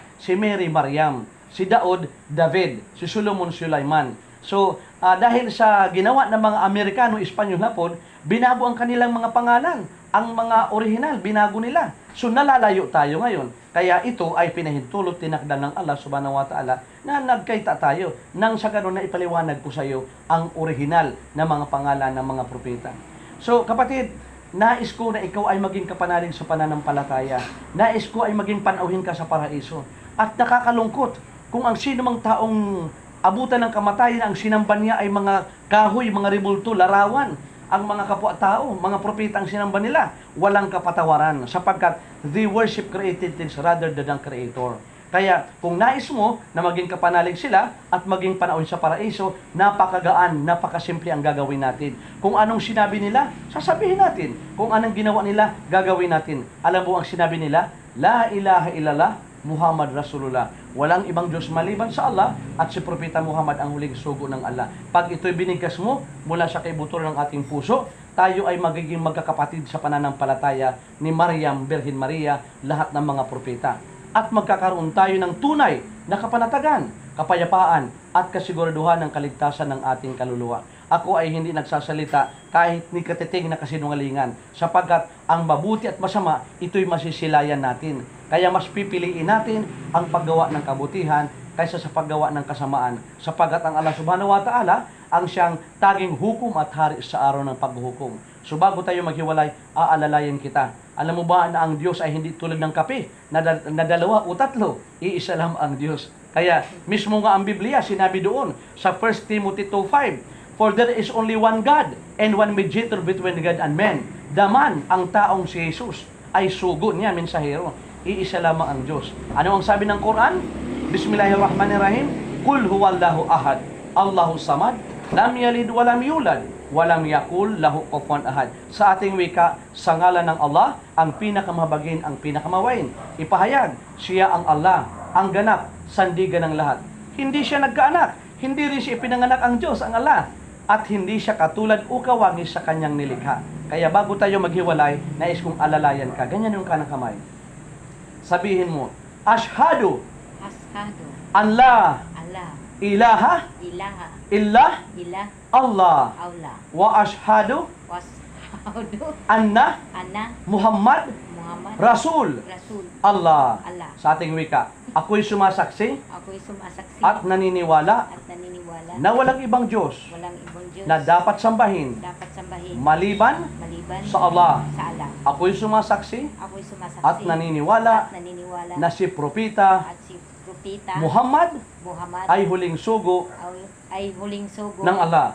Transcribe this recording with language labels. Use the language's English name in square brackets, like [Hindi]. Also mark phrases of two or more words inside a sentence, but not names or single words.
[Filipino] Si Mary, Maryam. Si Daud, David. Si Solomon, Sulaiman. So, dahil sa ginawa ng mga Amerikano, Espanyol na po, binago ang kanilang mga pangalan. Ang mga original, binago nila. So, nalalayo tayo ngayon. Kaya ito ay pinahintulot, tinakdan ng Allah [Arabic] سبحانه وتعالى [Filipino] na nagkaita tayo nang sa ganun na ipaliwanag ko sa iyo ang original na mga pangalan ng mga propeta. So, kapatid, nais ko na ikaw ay maging kapanalig sa pananampalataya. Nais ko ay maging panauhin ka sa paraiso. At nakakalungkot kung ang sino mang taong abutan ng kamatayan, ang sinamba niya ay mga kahoy, mga rebulto, larawan. Ang mga kapwa-tao, mga propeta ang sinamba nila, walang kapatawaran sapagkat [English] they worship created things rather than [Filipino] ang Creator. Kaya kung nais mo na maging kapanalig sila at maging panahon sa paraiso, napakagaan, napakasimple ang gagawin natin. Kung anong sinabi nila, sasabihin natin. Kung anong ginawa nila, gagawin natin. Alam mo ang sinabi nila? [Arabic] لا إله إلا الله محمد رسول الله. [Filipino] Walang ibang Diyos maliban sa Allah at si Propeta Muhammad ang huling sugo ng Allah. Pag ito'y binigkas mo mula sa kaibuturan ng ating puso, tayo ay magiging magkakapatid sa pananampalataya ni Maryam, Birhen Maria, lahat ng mga propeta. At magkakaroon tayo ng tunay na kapanatagan, kapayapaan at kasiguraduhan ng kaligtasan ng ating kaluluwa. Ako ay hindi nagsasalita kahit ni katiting na kasinungalingan sapagkat ang mabuti at masama, ito'y masisilayan natin. Kaya mas pipiliin natin ang paggawa ng kabutihan kaysa sa paggawa ng kasamaan sapagkat ang Allah [Arabic] سبحانه وتعالى [Filipino] ang siyang taging hukom at hari sa araw ng paghuhukom. So bago tayo maghiwalay, aalalayan kita. Alam mo ba na ang Diyos ay hindi tulad ng kape na dalawa o tatlo, iisa lang ang Diyos. Kaya mismo nga ang Biblia sinabi doon sa 1 Timothy 2:5, [English] for there is only one God and one mediator between God and men. The man, [Filipino] ang taong si Jesus, ay sugo niya, mensahero. Iisa lamang ang Diyos. Ano ang sabi ng Quran? [Arabic] بسم الله الرحمن الرحيم قل هو الله أحد الله الصمد لم يلد ولم يولد ولم يكن له كفوا أحد. [Filipino] Sa ating wika, sa ngalan ng Allah, ang pinakamabagin, ang pinakamawain. Ipahayag, siya ang Allah, ang ganap, sandigan ng lahat. Hindi siya nagkaanak, hindi rin siya ipinanganak ang Diyos, ang Allah. At hindi siya katulad o kawangis sa kanyang nilikha. Kaya bago tayo maghiwalay, nais kong alalayan ka. Ganyan yung kanang kamay. Sabihin mo, [Arabic] أشهد أن لا إله إلا الله وأشهد أن محمدا رسول الله. [Filipino] Sa ating wika, ako'y sumasaksi at naniniwala na walang ibang Diyos na dapat sambahin maliban sa Allah. Ako'y sumasaksi at naniniwala na si Propeta Muhammad ay huling sugo ng Allah.